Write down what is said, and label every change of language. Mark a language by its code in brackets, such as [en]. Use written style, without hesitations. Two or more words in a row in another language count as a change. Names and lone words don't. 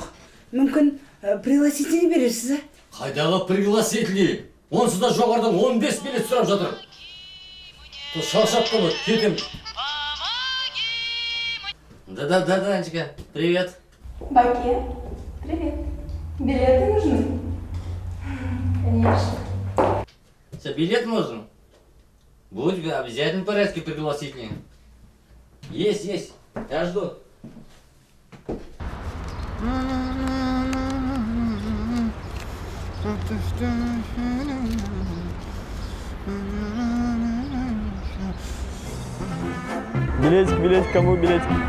[kk] Мүмкін пригласительный бересіз, Қайдағы пригласительный? Онсыз да жоғарыдан 15 билет сұрап жатыр. Шаршап қалды, кетем. Да, [ru] Анечка, привет. Баке, привет. Билеты нужны? Конечно. Что, билет нужен? Будь в обязательном порядке пригласительный. Есть. Я жду. Билетик, кому билетик?